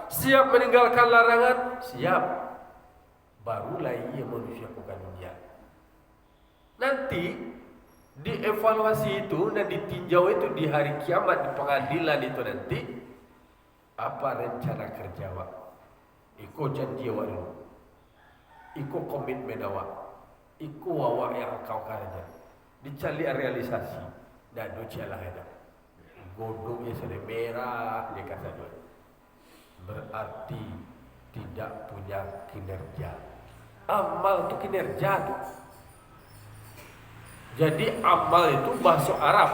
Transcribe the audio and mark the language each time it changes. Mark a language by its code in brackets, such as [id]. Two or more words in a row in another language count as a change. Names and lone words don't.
[id] Siap meninggalkan larangan? Siap. Barulah ia manusia bukan dunia. Nanti dievaluasi itu dan ditinjau itu di hari kiamat, di pengadilan itu nanti, apa rencana kerja awak? [min] Iko janji awak dulu. Iko komitmen awak. Iko awak yang kau kerja. Dicari realisasi. [id] Dan docalah ada. Godongnya sudah merah, dia kata dia. Berarti tidak punya kinerja. Amal itu kinerja tu. Jadi amal itu bahasa Arab.